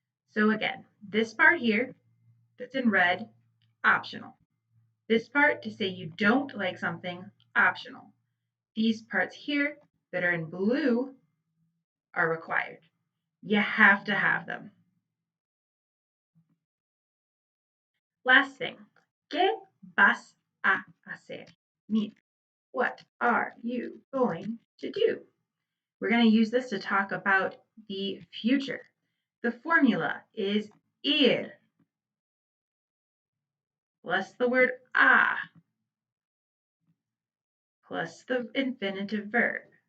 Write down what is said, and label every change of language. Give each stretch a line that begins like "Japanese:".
English: So again, this part here that's in red, optional. This part to say you don't like something, optional. These parts here that are in blue are required. You have to have them. Last thing,
Spanish: ¿qué vas a hacer?
English: Mean, what are you going to do? We're going to use this to talk about the future. The formula is ir plus the word a plus the infinitive verb.